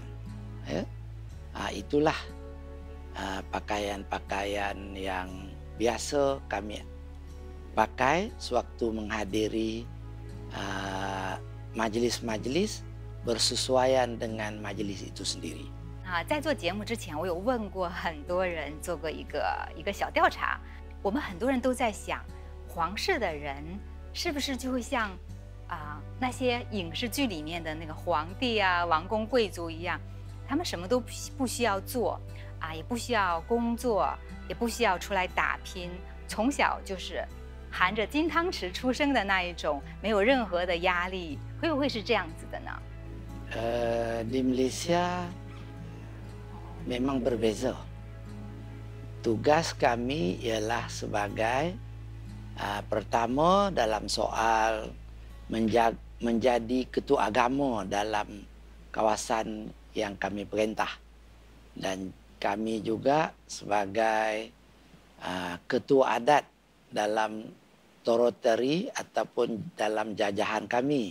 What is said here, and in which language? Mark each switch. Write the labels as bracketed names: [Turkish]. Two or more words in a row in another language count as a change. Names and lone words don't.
[Malay] Itulah pakaian-pakaian yang biasa kami pakai sewaktu menghadiri majlis-majlis bersesuaian dengan majlis itu sendiri. [Chinese] 在做节目之前，我有问过很多人，做过一个小调查。我们很多人都在想，皇室的人是不是就会像那些影视剧里面的那个皇帝啊、王公贵族一样，他们什么都不需要做也不需要工作，也不需要出来打拼，从小就是含着金汤匙出生的那一种，没有任何的压力，会不会是这样子的呢？ [Malay] Di Malaysia memang berbeza. Tugas kami ialah sebagai pertama dalam soal menjadi ketua agama dalam kawasan yang kami perintah, dan kami juga sebagai ketua adat dalam teritori ataupun dalam jajahan kami.